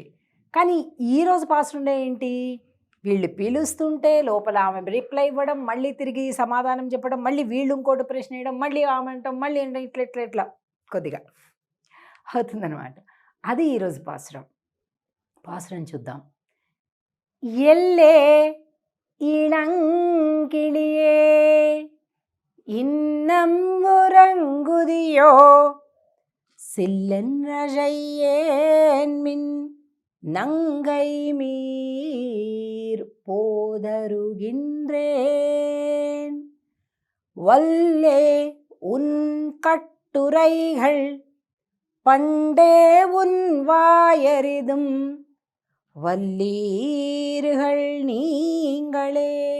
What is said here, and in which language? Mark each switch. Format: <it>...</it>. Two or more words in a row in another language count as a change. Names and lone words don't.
<te>కానీ ఈరోజు పాసురంలో ఏంటి, వీళ్ళు పిలుస్తుంటే లోపల ఆమె రిప్లై ఇవ్వడం, మళ్ళీ తిరిగి సమాధానం చెప్పడం, మళ్ళీ వీళ్ళు ఇంకోటి ప్రశ్న వేయడం, మళ్ళీ ఆమె అంటాం, మళ్ళీ ఇట్లా కొద్దిగా అవుతుందన్నమాట. అది ఈరోజు పాసురం చూద్దాం.</te> <ta>எல்லே இளங்கிளியே இன்னம் உறங்குதியோ சில்லென்றழையேன் மின் நங்கை மீர் போதருகின்றேன் வல்லே உன் கட்டுரைகள் பண்டே உன் வாயறிதும் வல்லீர்கள் நீங்களே</ta>